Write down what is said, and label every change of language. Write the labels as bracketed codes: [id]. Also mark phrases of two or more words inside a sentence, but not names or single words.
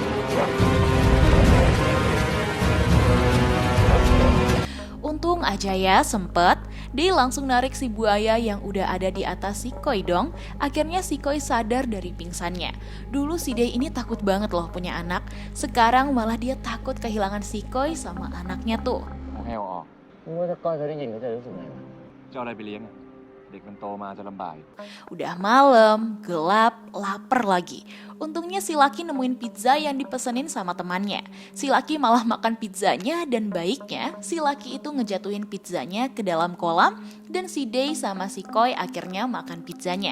[id] Untung aja ya sempet, Day langsung narik si buaya yang udah ada di atas si Koi dong. Akhirnya si Koi sadar dari pingsannya. Dulu si Day ini takut banget loh punya anak. Sekarang malah dia takut kehilangan si Koi sama anaknya tuh. [th] ให้เอาออกว่าถ้าก้อยเขาได้ยินเขาจะรู้สึกไงวะจะเอาอะไรไปเลี้ยงเด็กมันโตมาจะลำบาก [id] Udah malam, gelap, lapar lagi. Untungnya si laki nemuin pizza yang dipesenin sama temannya. Si laki malah makan pizzanya dan baiknya si laki itu ngejatuhin pizzanya ke dalam kolam dan si Day sama si Koi akhirnya makan pizzanya.